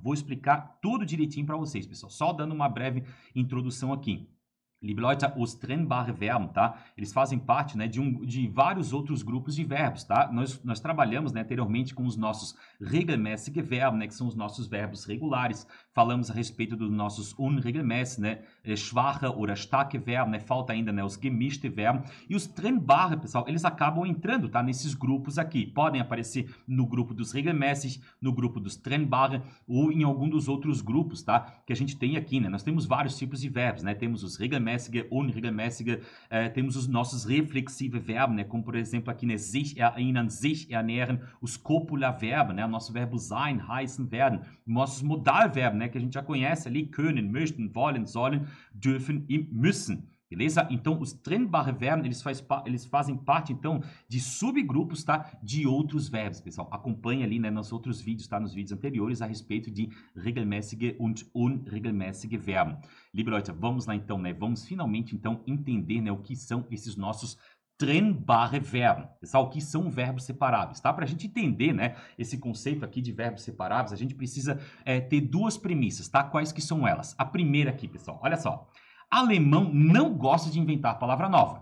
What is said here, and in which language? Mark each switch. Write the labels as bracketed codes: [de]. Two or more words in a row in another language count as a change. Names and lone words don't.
[pt] Vou explicar tudo direitinho para vocês, pessoal. Só dando uma breve introdução aqui. [de] Liebe Leute, [pt] os [de] trennbare Verben, [pt] tá? Eles fazem parte, né, de vários outros grupos de verbos, tá? Nós trabalhamos, né, anteriormente com os nossos [de] regelmäßige Verben, [pt] né, que são os nossos verbos regulares. Falamos a respeito dos nossos unregelmäßig, né, [de] schwache oder starke Verben, [pt] né? Falta ainda, né, os [de] gemischte Verben. [pt] E os trennbare, pessoal, eles acabam entrando, tá, nesses grupos aqui. Podem aparecer no grupo dos regelmäßig, no grupo dos trennbare ou em algum dos outros grupos, tá? Que a gente tem aqui, né? Nós temos vários tipos de verbos, né? Temos os [de] regelmäßige, unregelmäßige, [pt] temos os nossos [de] reflexive Verben, [pt] né? Como por exemplo aqui, né? [de] Sich erinnern, sich ernähren, [pt] os [de] copular Verben, [pt] né? Nosso verbo [de] sein, heißen, werden, [pt] nossos Modalverben, né? Que a gente já conhece ali, [de] können, möchten, wollen, sollen, dürfen e müssen. [pt] Beleza? Então, os trennbare Verben, eles fazem parte, então, de subgrupos, tá? De outros verbos, pessoal. Acompanhe ali, né, nos outros vídeos, tá? Nos vídeos anteriores a respeito de [de] regelmäßige und unregelmäßige Verben. Liebe Leute, [pt] vamos lá então, né? Vamos finalmente, então, entender, né, o que são esses nossos [de] trennbare Verben. [pt] Pessoal, o que são verbos separáveis, tá? Para a gente entender, né, esse conceito aqui de verbos separáveis, a gente precisa ter duas premissas, tá? Quais que são elas? A primeira aqui, pessoal, olha só. Alemão não gosta de inventar palavra nova.